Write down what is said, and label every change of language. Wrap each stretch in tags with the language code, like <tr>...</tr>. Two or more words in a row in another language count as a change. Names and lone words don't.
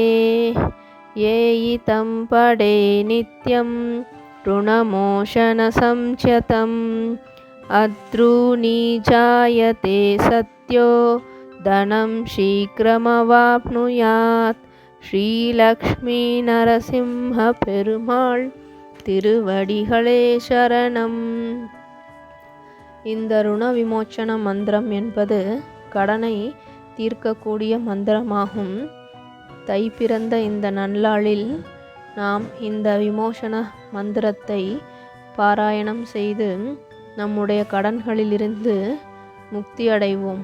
<sa>येयितं पडे नित्यं ऋणमोचनसंचतम् अद्रूनी जायते सत्यो धनं शीघ्रमवाप्नुयात् श्रीलक्ष्मी नरसिंह</sa> <ta>பெருமாள் திருவடிகளே சரணம். இந்த ருண விமோச்சன மந்திரம் என்பது கடனை தீர்க்கக்கூடிய மந்திரமாகும். தை பிறந்த இந்த நன்னாளில் நாம் இந்த விமோசன மந்திரத்தை பாராயணம் செய்து நம்முடைய கடன்களிலிருந்து முக்தி அடைவோம்.</ta>